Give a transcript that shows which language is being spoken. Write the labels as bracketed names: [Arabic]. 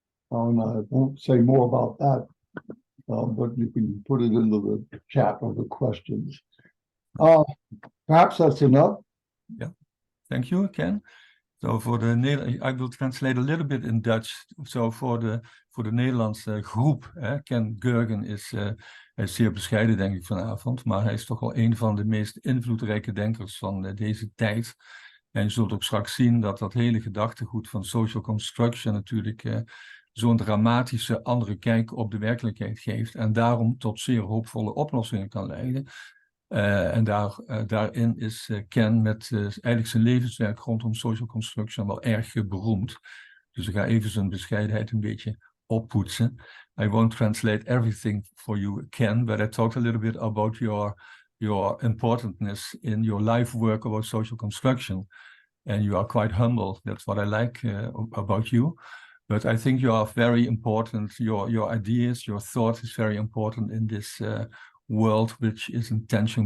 [English] And I won't say more about that, but you can put it into the chat or the questions. Perhaps that's enough. Thank you, Ken. So for the I will translate a little bit in Dutch. [Dutch] So voor de Nederlandse groep, Ken Gergen is, hij is zeer bescheiden, denk ik, vanavond. Maar hij is toch wel een van de meest invloedrijke denkers van deze tijd. En je zult ook straks zien dat dat hele gedachtegoed van social construction natuurlijk zo'n dramatische andere kijk op de werkelijkheid geeft. En daarom tot zeer hoopvolle oplossingen kan leiden. En daarin is Ken met eigenlijk zijn levenswerk rondom social construction wel erg beroemd. Dus ik ga even zijn bescheidenheid een beetje oppoetsen. [English] I won't translate everything for you, Ken, but I talked a little bit about your importantness in your life work about social construction. And you are quite humble. That's what I like about you. But I think you are very important. Your ideas, your thought is very important in this world, which is in tension.